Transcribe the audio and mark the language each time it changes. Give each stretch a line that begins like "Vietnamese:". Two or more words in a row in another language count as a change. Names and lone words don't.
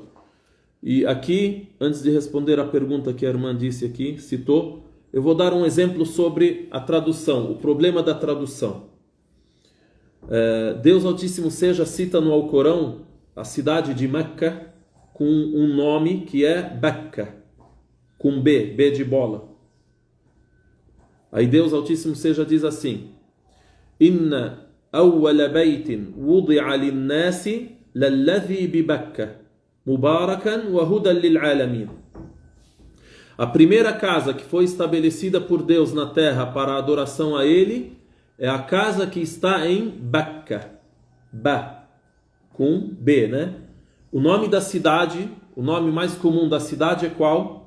Portuguese: E aqui, antes de responder a pergunta que a irmã disse aqui, citou, eu vou dar um exemplo sobre a tradução, o problema da tradução. Deus Altíssimo seja cita no Alcorão a cidade de Meca com um nome que é Bakka, com B de bola. Aí Deus Altíssimo seja diz assim:
Arabic: إن أول بيت وضع للناس للذي ببكة مباركا وهدى للعالمين.
Portuguese: A primeira casa que foi estabelecida por Deus na terra para a adoração a Ele é a casa que está em Bakka, com B, né? O nome da cidade, o nome mais comum da cidade é qual?